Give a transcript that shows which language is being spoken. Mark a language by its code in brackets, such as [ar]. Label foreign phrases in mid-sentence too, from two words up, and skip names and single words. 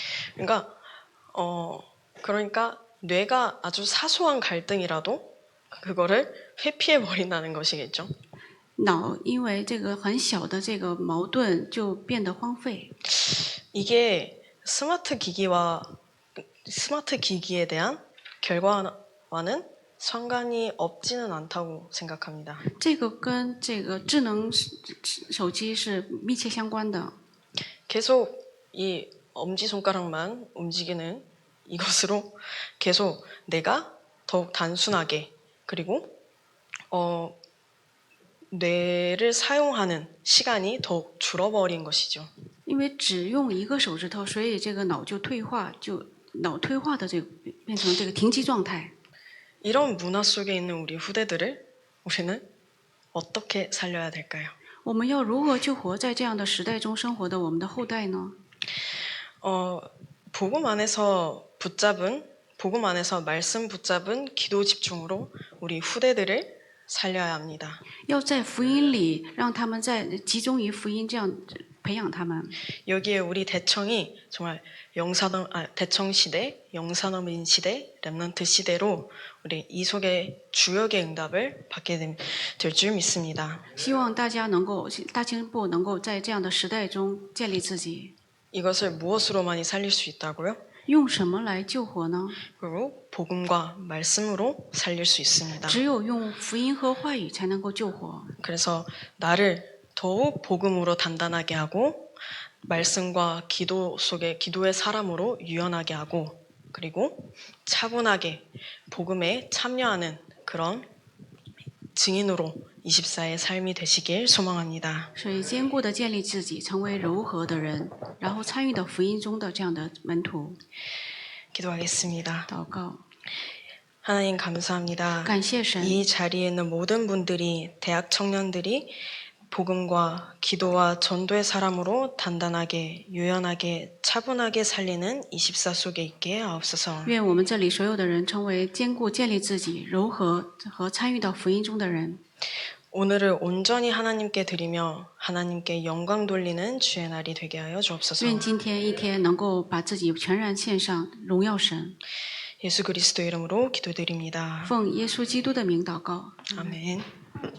[ko] 그러니까 뇌가 아주 사소한 갈등이라도 그거를 회피해 버린다는 것이겠죠. [zh] 脑因为这个很小的这个矛盾就变得荒废。 [ko] 이게 스마트 기기에 대한 결과와는 상관이 없지는 않다고 생각합니다. [zh] 这个跟这个智能手机是密切相关的。 [ko] 계속 이 엄지손가락만 움직이는 이것으로 계속 내가 더욱 단순하게 그리고 뇌를 사용하는 시간이 더욱 줄어버린 것이죠. [zh] 因为只用一个手指头，所以这个脑退化的这个变成这个停机状态。 [ko] 이런 문화 속에 있는 우리 후대들을 우리는 어떻게 살려야 될까요? [zh] 我们要如何救活在这样的时代中生活的我们的后代呢？ [ko] 복음 안에서 말씀 붙잡은 기도 집중으로 우리 후대들을 살려야 합니다. [zh] 要在福音里让他们集中于福音，这样培养他们。 [ko] 여기에 우리 대청이 정말 대청 시대, 영산어민 시대, 렘넌트 시대로 우리 이속의 주역의 응답을 받게 될 줄 믿습니다. [zh] 希望大青部能够在这样的时代中建立自己。 [ko] 이것을 무엇으로 많이 살릴 수 있다고요? [zh] 用什么来救活呢？ [ko] 그리고 복음과 말씀으로 살릴 수 있습니다. [zh] 只有用福音和话语才能够救活。 [ko] 그래서 나를 더욱 복음으로 단단하게 하고 말씀과 기도 속에 기도의 사람으로 유연하게 하고 그리고 차분하게 복음에 참여하는 그런 증인으로 24의 삶이 되시길 소망합니다. [zh] 所以坚固的建立自己，成为柔和的人，然后参与到福音中的这样的门徒。 [ko] 기도하겠습니다. [zh] 祷告， [ko] 하나님 감사합니다. [zh] 感谢神， [ko] 이 자리에 있는 모든 분들이 대학 청년들이 복음과 기도와 전도의 사람으로 단단하게 유연하게 차분하게 살리는 24 속에 있게 하옵소서. [zh] 愿我们这里所有的人成为坚固建立自己、柔和和参与到福音中的人。 [ko] 오늘을 온전히 하나님께 드리며 하나님께 영광 돌리는 주의 날이 되게 하여 주옵소서. [zh] 愿今天一天能够把自己全然献上，荣耀神。 [ko] 예수 그리스도 이름으로 기도드립니다. [zh] 奉耶稣基督的名祷告。 [ko] 아멘.